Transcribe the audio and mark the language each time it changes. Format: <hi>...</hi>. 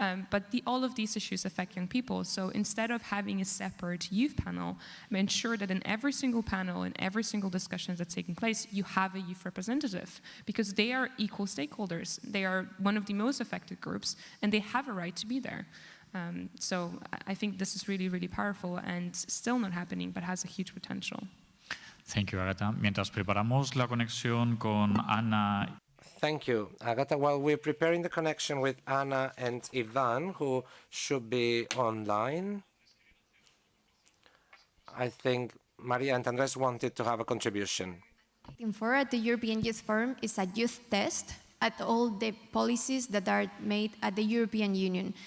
<en>But all of these issues affect young people. So instead of having a separate youth panel, ensure that in every single panel, in every single discussion that's taking place, you have a youth representative, because they are equal stakeholders. They are one of the most affected groups, and they have a right to be there. So I think this is really, really powerful and still not happening, but has a huge potential. Thank you, Agatha.</en> <es>Mientras preparamos la conexión con Ana.</es> <en>Thank you, Agatha. While we're preparing the connection with Anna and Ivan, who should be online, I think Maria and Andres wanted to have a contribution. For at the European Youth Forum is a youth test at all the policies that are made at the European Union.</en>